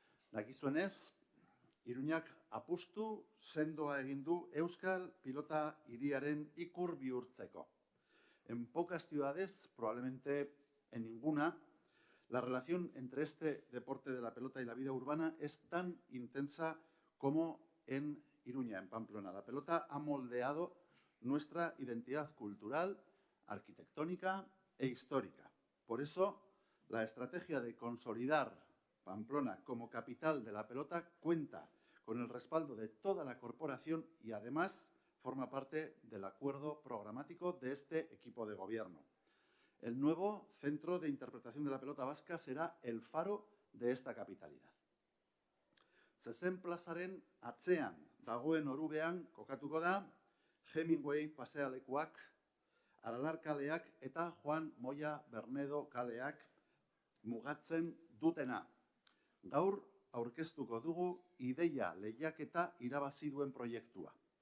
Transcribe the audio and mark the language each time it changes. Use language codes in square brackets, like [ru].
[eu] Dakizuenez, Iruñak apustu sendoa egin du Euskal Pilota hiriaren ikur bihurtzeko. [es] En pocas ciudades, probablemente en ninguna, la relación entre este deporte de la pelota y la vida urbana es tan intensa como en Iruña, en Pamplona. La pelota ha moldeado nuestra identidad cultural, arquitectónica e histórica. Por eso, la estrategia de consolidar Pamplona como capital de la pelota cuenta con el respaldo de toda la corporación y además forma parte del acuerdo programático de este equipo de gobierno. El nuevo Centro de Interpretación de la Pelota Vasca será el faro de esta capitalidad. [eu] Zezen plazaren atzean dagoen orubean kokatuko da Hemingway pasealekuak, Aralar kaleak eta Juan Moya Bernedo kaleak mugatzen dutena. Gaur aurkeztuko dugu ideia lehiaketa irabazi duen proiektua.